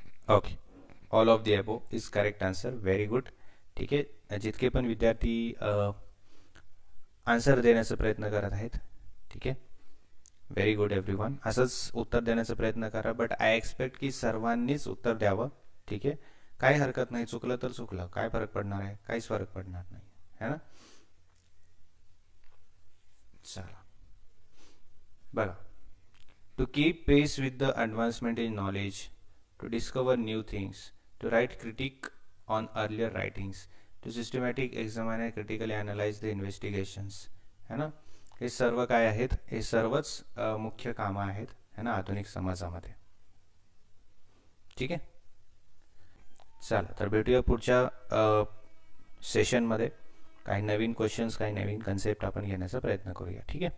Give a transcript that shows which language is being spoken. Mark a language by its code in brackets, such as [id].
[en] Okay, all of the above is correct answer. Very good. [mr] ठीक आहे, जितके पण विद्यार्थी आन्सर देण्याचा प्रयत्न करत आहेत, ठीक आहे, [en] Very good everyone. [mr] असंच उत्तर देण्याचा प्रयत्न करा, [en] but I expect [mr] की सर्वांनीच उत्तर द्यावं. ठीक आहे, काही हरकत नाही, चुकलं तर चुकलं, काय फरक पडणार आहे? काहीच फरक पडणार नाही, है ना. चला बघा, [en] to keep pace with the advancement in knowledge, to discover new things, to write critique on earlier writings, to systematic examine and critically analyze the investigations, [mr] है ना. हे सर्व काय आहेत? हे सर्वच मुख्य कामं आहेत, है ना, आधुनिक समाजामध्ये. ठीक आहे, चला तर भेटूया पुढच्या सेशनमध्ये. काही नवीन क्वेश्चन्स, काही नवीन कन्सेप्ट आपण घेण्याचा प्रयत्न करूया. ठीक आहे.